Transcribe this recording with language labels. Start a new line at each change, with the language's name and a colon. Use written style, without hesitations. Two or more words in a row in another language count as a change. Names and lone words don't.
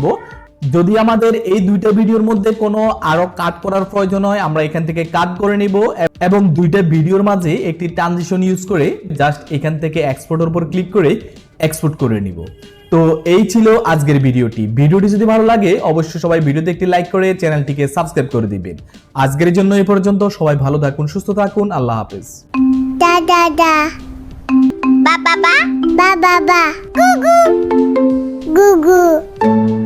Bangla: যদি আমাদের এই দুইটা ভিডিওর মধ্যে কোনো আরো কাট করার প্রয়োজন হয় আমরা এখান থেকে কাট করে নিব এবং দুইটা ভিডিওর মাঝে একটি
English: transition use
Bangla: করে জাস্ট এখান থেকে এক্সপোর্টের উপর ক্লিক করে এক্সপোর্ট করে নিব। তো এই ছিল আজকের ভিডিওটি। ভিডিওটি যদি ভালো লাগে অবশ্যই সবাই ভিডিওতে একটি লাইক করে চ্যানেলটিকে সাবস্ক্রাইব করে দিবেন। আজকের জন্য এই পর্যন্ত, সবাই ভালো থাকুন, সুস্থ থাকুন, আল্লাহ হাফেজ। Da da da. Ba ba ba. Ba ba ba. Goo goo. Goo goo.